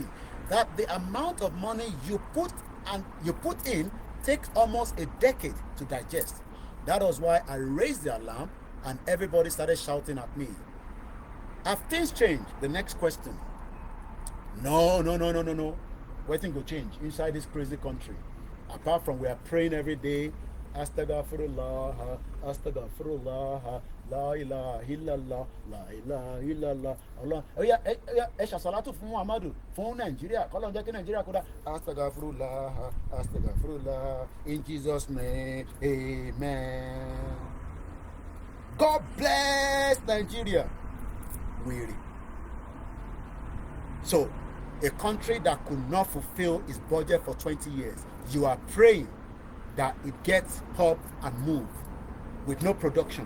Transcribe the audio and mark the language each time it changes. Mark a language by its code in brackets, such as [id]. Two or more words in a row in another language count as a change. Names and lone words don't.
[en] That the amount of money you put in takes almost a decade to digest. That was why I raised the alarm and everybody started shouting at me. Have things changed? The next question. No. Waiting to change inside this crazy country. Apart from we are praying every day. [ar] أستغفر الله، أستغفر الله، لا إله إلا الله، لا إله إلا الله. [yo] Allah. [en] Oh yeah, [yo] salatu fún Muhammadu, fún Nigeria. Kolon jẹ́ kí Nigeria kódà. [ar] أستغفر الله، أستغفر الله. [en] In Jesus' name, amen. God bless Nigeria. Really. So, a country that could not fulfill its budget for 20 years, you are praying that it gets up and move with no production.